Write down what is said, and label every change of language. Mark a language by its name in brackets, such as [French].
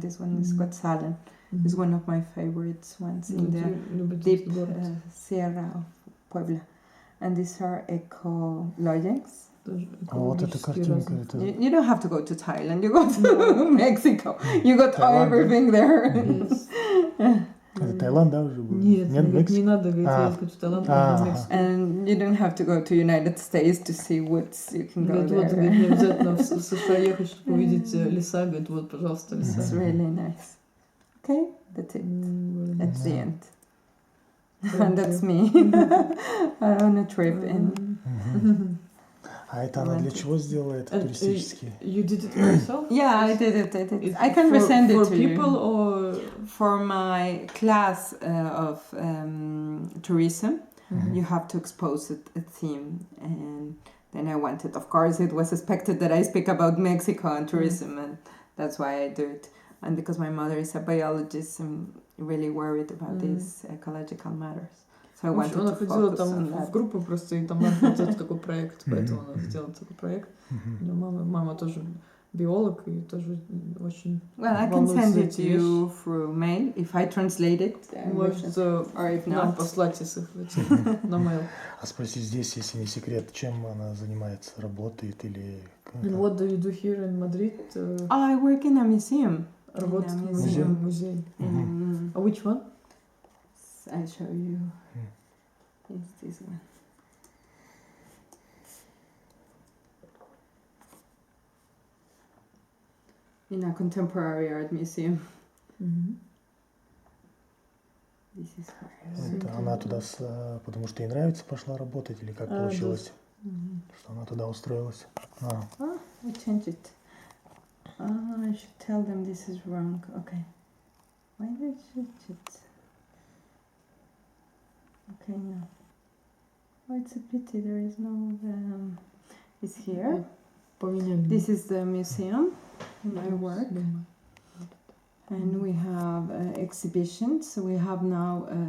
[English] This one is Guatzalan. It's one of my favorites ones in the deep Sierra of Puebla. And these are eco lodgings. [Russian] Вот эта картинка. [English] You don't have to go to Thailand. You go to Mexico. You got everything there. Yes. [Russian] Это Таиланд, да, уже был? Нет, не надо ехать в Таиланд, в Мексику. [English] And you don't have to go to United States to see woods. You can go there. [Russian] Вот, не обязательно в США ехать, чтобы увидеть леса. Говорит, вот, пожалуйста, леса. [English] It's really nice. Okay, that's it. That's the end. And that's me on a trip in. [Russian] А это она для чего сделала это туристически? [English] You did it yourself? Yeah, I did it. I can resend it to you. For people or for my class of tourism, you have to expose a theme, and then I wanted. Of course, it was expected that I speak about Mexico and tourism, and that's why I do it. And because my mother is a biologist, I'm really worried about these ecological matters. So I wanted [Russian] она [English] to [Russian] ходила [English] focus [Russian] там [English] on that. [Russian] в группу просто, и там надо сделать такой проект, поэтому она сделала такой проект. Мама тоже биолог, и тоже очень [English] Well, I can send it to you through mail if I translate it. [Russian] Может, [English] or if [Russian] нам [English] not. [Russian] послать на mail. А спроси здесь, если не секрет, чем она занимается, работает или... [English] And what do you do here in Madrid? I work in a museum. [Russian] Работает в музее. [English] Which one? I'll show you. It's this one. In a contemporary art museum. This is her. [Russian] Это она туда, потому что ей нравится, пошла работать, или как получилось, что она туда устроилась? [English] We changed it. I should tell them this is wrong. Okay. Why did I change it? Okay, no. Oh, it's a pity there is no. It's here. This is the museum, my work, and we have exhibitions. We have now.